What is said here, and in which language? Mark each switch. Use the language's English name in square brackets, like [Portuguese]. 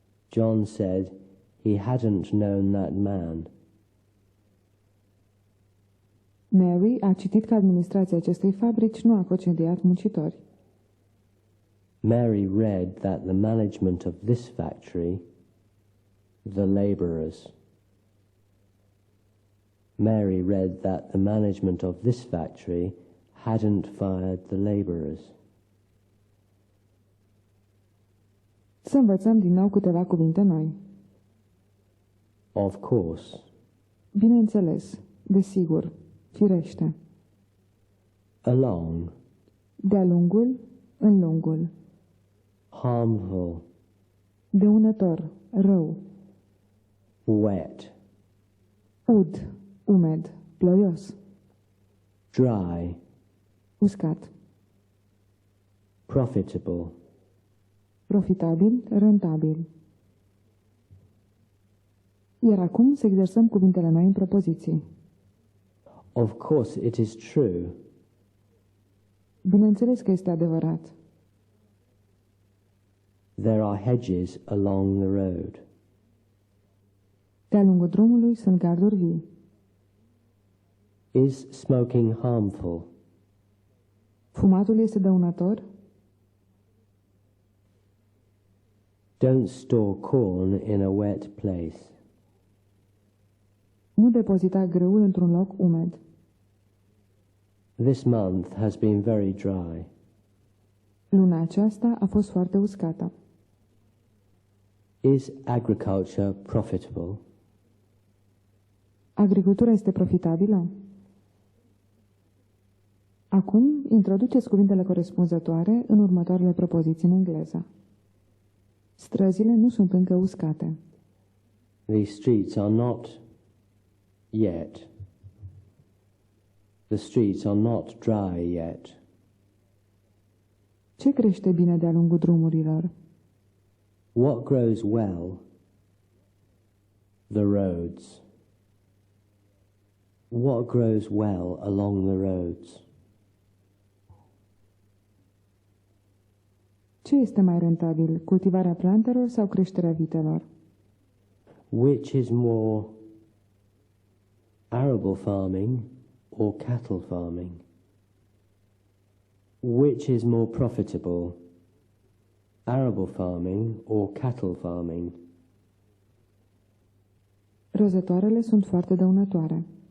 [English] John said he hadn't known that man. [Romanian] Mary a citit că administrația acestei fabrici nu a concediat muncitori. [English] Mary read that the management of this factory, the labourers. Mary read that the management of this factory hadn't fired the labourers. [Romanian] Să învățăm din nou câteva cuvinte noi. [English] Of course. [Romanian] Bineînțeles, desigur, firește. [English] Along. [Romanian] De-a lungul, în lungul. [English] Harmful. [Romanian] Dăunător, rău. [English] Wet. [Romanian] Ud, umed, ploios. [English] Dry. [Romanian] Uscat. [English] Profitable. [Romanian] Profitabil, rentabil. Iar acum să exersăm cuvintele noi în propoziții. [English] Of course it is true. [Romanian] Bineînțeles că este adevărat. [English] There are hedges along the road. [Romanian] De-a lungul drumului sunt garduri vii. [English] Is smoking harmful? [Romanian] Fumatul este dăunător? [English] Don't store corn in a wet place. [Romanian] Nu depozita grâul într-un loc umed. [English] This month has been very dry. [Romanian] Luna aceasta a fost foarte uscată. [English] Is agriculture profitable? [Romanian] Agricultura este profitabilă? Acum, introduceți cuvintele corespunzătoare în următoarele propoziții în engleză. Străzile nu sunt încă uscate. [English] The streets are not yet. The streets are not dry yet. [Romanian] Ce crește bine de-a lungul drumurilor? [English] What grows well? The roads. What grows well along the roads? [Romanian] Ce este mai rentabil, cultivarea plantelor sau creșterea vitelor? [English] Which is more arable farming or cattle farming? Which is more profitable, arable farming or cattle farming? [Romanian] Rozătoarele sunt foarte dăunătoare.